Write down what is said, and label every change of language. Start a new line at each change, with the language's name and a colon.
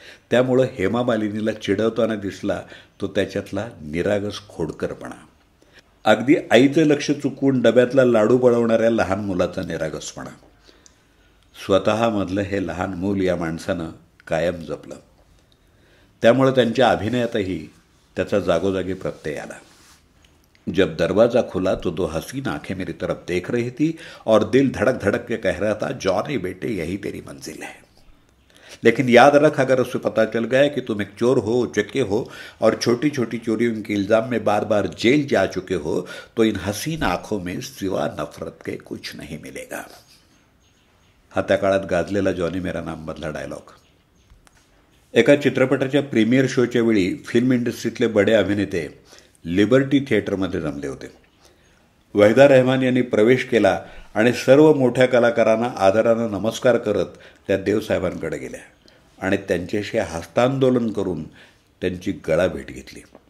Marathi: त्यामुळं हेमा मालिनीला चिडवताना दिसला तो त्याच्यातला निरागस खोडकरपणा. अगदी आईचं लक्ष चुकवून डब्यातला लाडू पळवणाऱ्या लहान मुलाचा निरागसपणा. स्वतःमधलं हे लहान मूल या माणसानं कायम जपलं. त्यामुळे त्यांच्या अभिनयातही त्याचा जागोजागी प्रत्यय आला.
Hindi: जब दरवाजा खुला तो दो हसीन आंखें मेरी तरफ देख रही थी और दिल धड़क धड़क के कह रहा था, जॉनी बेटे यही तेरी मंजिल है. लेकिन याद रख, अगर उसे पता चल गया कि तुम एक चोर हो, उचक्के हो और छोटी छोटी चोरियों के इल्जाम में बार बार जेल जा चुके हो, तो इन हसीन आंखों में सिवा नफरत के कुछ नहीं मिलेगा.
Marathi: हा त्या काळात गाजलेला जॉनी मेरा नाम मधला डायलॉग. एका चित्रपटाच्या प्रीमियर शोच्या वेळी फिल्म इंडस्ट्रीतले बडे अभिनेते लिबर्टी थिएटरमध्ये जमले होते. वहिदा रहमान यांनी प्रवेश केला आणि सर्व मोठ्या कलाकारांना आदरानं नमस्कार करत त्या देवसाहेबांकडे गेल्या आणि त्यांच्याशी हस्तांदोलन करून त्यांची गळाभेट घेतली.